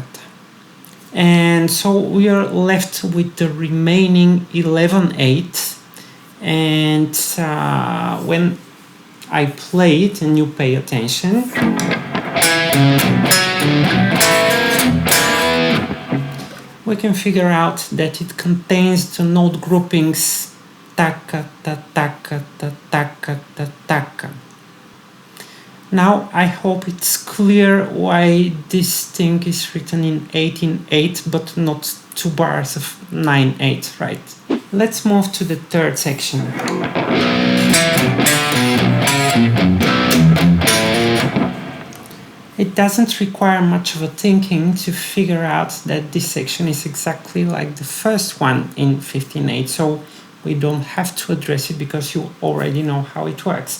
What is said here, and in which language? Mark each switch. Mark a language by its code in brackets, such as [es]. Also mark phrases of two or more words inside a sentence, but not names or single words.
[en] And so we are left with the remaining 11/8. And when I play it and you pay attention, we can figure out that it contains the note groupings taka ta taka ta taka ta taka. Now I hope it's clear why this thing is written in 18/8 but not 2 bars of 9/8, right? Let's move to the third section. It doesn't require much of a thinking to figure out that this section is exactly like the first one in 15/8, so we don't have to address it because you already know how it works.